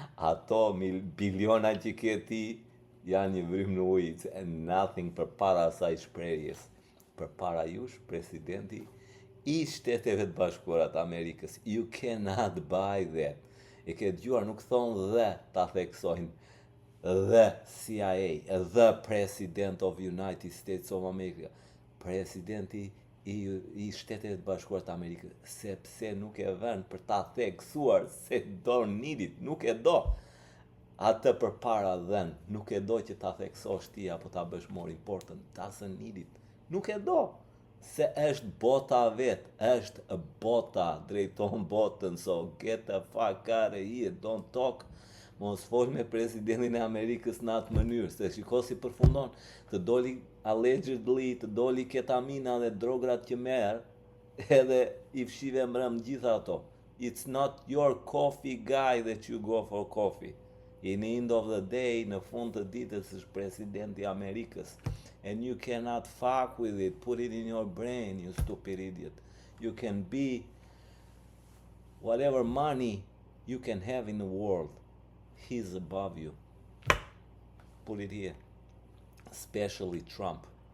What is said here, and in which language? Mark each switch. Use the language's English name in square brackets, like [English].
[Albanian] Ato biliona që ke ti janë një vrym në ujë, [English] it's nothing [Albanian] përpara asaj shprehjes. Përpara jush presidenti I Shteteve të Bashkuara të Amerikës. [English] You cannot buy that. [Albanian] E ke dëgjuar, nuk thonë dhe ta theksojnë. [English] The CIA, the President of United States of America. [Albanian] Presidenti I Shteteve të Bashkuara të Amerikës. Sepse nuk e vën për ta theksuar, se [English] don't need it, [Albanian] nuk e do. Atë përpara dhen, nuk e do që ta theksosh ti apo ta bësh [English] more important. Doesn't need it. [Albanian] Nuk e do. Se është bota vet, është bota, drejton botën, [English] so get the fuck out of here, don't talk. [Albanian] Mos fol me presidentin e Amerikës në atë mënyrë, se shiko si përfundon, të doli allegedly, të doli ketamina dhe drograt që merr, edhe I fshive mbrëm gjitha ato. [English] It's not your coffee guy that you go for coffee. In the end of the day, [Albanian] në fund të ditës është presidenti I Amerikës. [English] And you cannot fuck with it. Put it in your brain, you stupid idiot. You can be whatever money you can have in the world. He's above you. Put it here. Especially Trump.